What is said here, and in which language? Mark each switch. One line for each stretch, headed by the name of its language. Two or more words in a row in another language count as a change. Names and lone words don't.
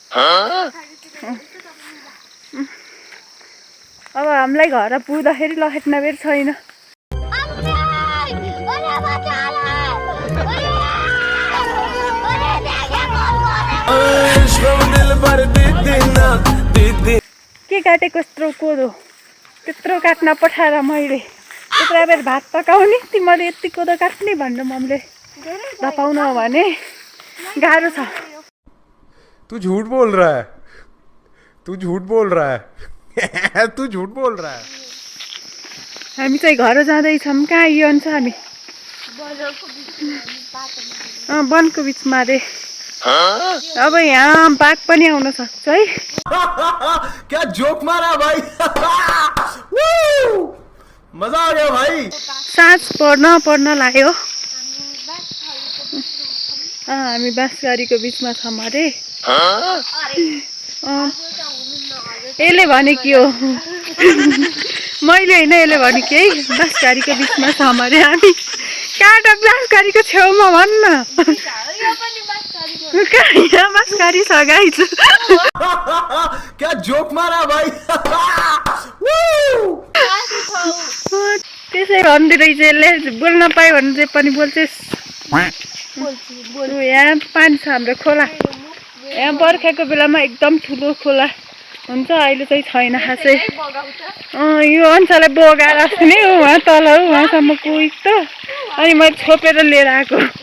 Nepali: अब हामीलाई घर पुग्दाखेरि लखेट्न बेर छैन के काटेको यत्रो कोदो त्यत्रो काट्न पठाएर मैले त्यत्रो बेर भात पकाउने तिमीले यति कोदो काट्ने भन्नु मम्मीले नपाउन भने गाह्रो छ
Hindi: तू झूठ बोल रहा है तू झूठ बोल रहा है तू झूठ बोल रहा है
Nepali: हामी चाहिँ घर जाँदैछौँ कहाँ यो हुन्छ हामी वनको बिचमा रे अब यहाँ बाघ पनि आउन सक्छ है
Hindi: क्या जोक मारा भाई मजा आ गया भाई
Nepali: साँझ पर्न लाग्यो हामी बाँसगारीको बिचमा छौँ अरे यसले भने के हो मैले होइन यसले भने कि है बाँसगारीको बिचमा छौँ अरे हामी कहाँ बाँसगारीको छेउमा भन्न यहाँ बाँसगारी छ गाइज
Hindi: क्या जोक मारा भाई
Nepali: त्यसै भन्दै रहेछ यसले बोल्न पायो भने चाहिँ पनि बोल्छेस् यहाँ पानी छ हाम्रो खोला यहाँ बर्खाको बेलामा एकदम ठुलो खोला हुन्छ अहिले चाहिँ छैन खासै यो अनुसारले बगाएर नि उहाँ तल उहाँसम्म पुग्छ त अनि मैले छोपेर लिएर आएको